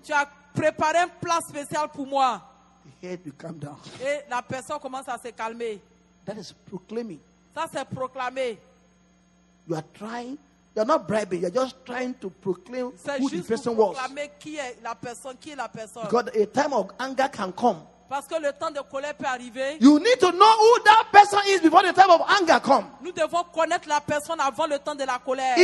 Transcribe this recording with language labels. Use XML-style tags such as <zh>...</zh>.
<fr>tu as préparé un plat spécial pour moi.</fr> <en>The head will calm down.</en> <fr>Et la personne commence à se calmer.</fr> <en>That is proclaiming.</en> <fr>Ça, c'est proclamé.</fr> <en>You are trying. You are not bribing. You are just trying to proclaim</en> <fr>C'est</fr> <en>who the</en> <fr>juste</fr> <en>person</en> <fr>pour</fr> <en>was.</en> <fr>proclamer qui est la personne.</fr> <en>Because a time of anger can come.</en> <fr>Parce que le temps de colère peut arriver.</fr> <en>You need to know who that person is before the time of anger comes.</en> <fr>Nous devons connaître la personne avant le temps de la colère.</fr>